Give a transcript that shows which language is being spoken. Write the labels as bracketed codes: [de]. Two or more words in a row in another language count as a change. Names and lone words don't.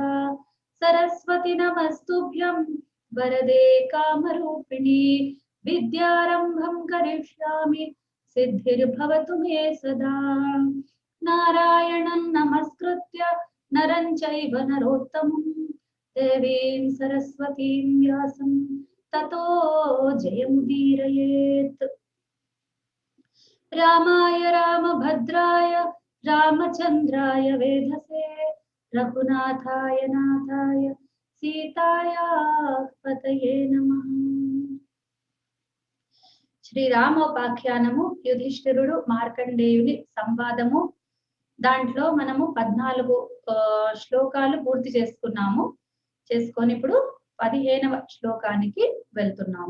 [sa] सरस्वती नमस्तुभ्यं वरदे कामरूपिणी विद्यारंभं करिष्यामि सिद्धिर्भवतु मे सदा नारायणं नमस्कृत्य नरं चैव नरोत्तमं देवीं सरस्वतीं व्यासं ततो जयमुदीरयेत् रामाय रामभद्राय रामचन्द्राय वेधसे रघुनाथाय नाथाय सीताया पतये नमः। [te] శ్రీరామోపాఖ్యానము యుధిష్ఠిరుడు మార్కండేయుని సంవాదము. దాంట్లో మనము 14 శ్లోకాలు పూర్తి చేసుకొని ఇప్పుడు 15వ శ్లోకానికి వెళ్తున్నాము.